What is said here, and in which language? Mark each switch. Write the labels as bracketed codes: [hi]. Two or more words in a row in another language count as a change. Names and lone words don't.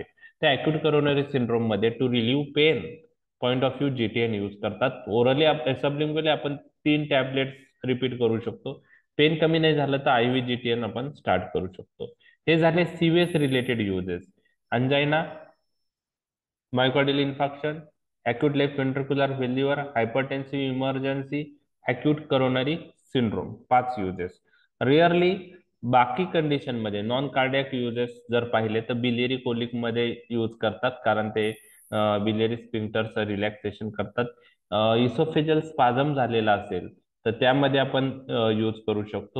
[mr] ते [en] acute coronary syndrome [mr] मध्ये [en] to relieve pain point of view GTN use [mr] करतात. [en] orally sublingually [mr] आपण 3 [en] tablets repeat [mr] करू शकतो. पेन कमी नाही झालं तर IV GTN आपण स्टार्ट करू शकतो. हे झाले [en] CVS related uses. angina, myocardial infarction, acute left ventricular failure, hypertensive emergency, acute coronary syndrome, 5 युजेस. [mr] रिअरली बाकी कंडिशन मध्ये [en] non cardiac uses [mr] जर पाहिले तर [en] biliary colic [mr] मध्ये यूज करतात, कारण ते बिलियरी स्फिंक्टरचं रिलॅक्सेशन करतात. [en] esophageal spasm [mr] झालेला असेल तर त्यामध्ये आपण यूज करू शकतो.